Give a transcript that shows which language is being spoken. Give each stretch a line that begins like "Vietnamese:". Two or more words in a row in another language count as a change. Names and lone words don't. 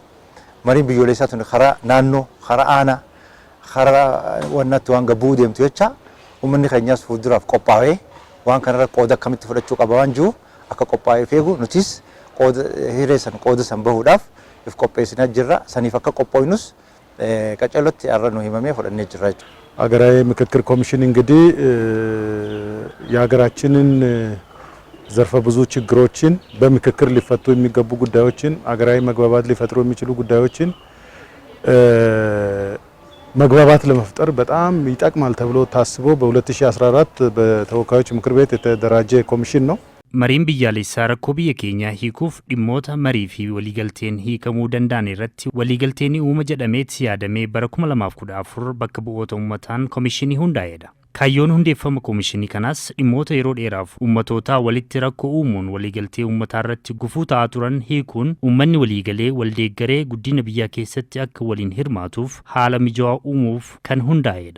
Oromo: Mariin biyyoolessaa tun karaa naannoo, karaa aanaa, karaa wannatti waan gabbuu deemtu jecha uummanni keenyaas fuulduraaf qophaa'ee waan kanarra qooda akkamitti fudhachuu qaba waan jiru akka qophaa'ee feegu nutis hiree san qooda san bahuudhaaf if qopheessinaa jirra. Saniif akka qophoofnus qaceellotti har'a nu himamee fudhannee jirra jechuudha.
Amharic: ሀገራዊ ምክክር ኮሚሽን እንግዲህ የሀገራችንን ዘርፈ ብዙ ችግሮችን በምክክር ሊፈቱ የሚገቡ ጉዳዮችን ሀገራዊ መግባባት ሊፈጥሩ የሚችሉ ጉዳዮችን መግባባት ለመፍጠር በጣም ይጠቅማል ተብሎ ታስቦ በ2014 በተወካዮች ምክር ቤት የተደራጀ ኮሚሽን ነው።
Oromo: Mariin biyyaalessaa rakkoo biyya keenyaa hiikuuf dhimmoota marii fi waliigalteen hiikamuu danda'an irratti waliigalteen uuma jedhameetti yaadamee bara 2014 bakka bu'oota uummataan komishinii hundaa'edha. Kaayyoon hundeeffama komishinii kanaas dhimmoota yeroo dheeraaf uummatootaa walitti rakkoo uumuun waliigaltee uummataa irratti gufuu ta'aa turan hiikuun uummanni waliigalee waldeeggaree guddina biyyaa keessatti akka waliin hirmaatuuf haala mijaawaa uumuuf kan hundaa'edha.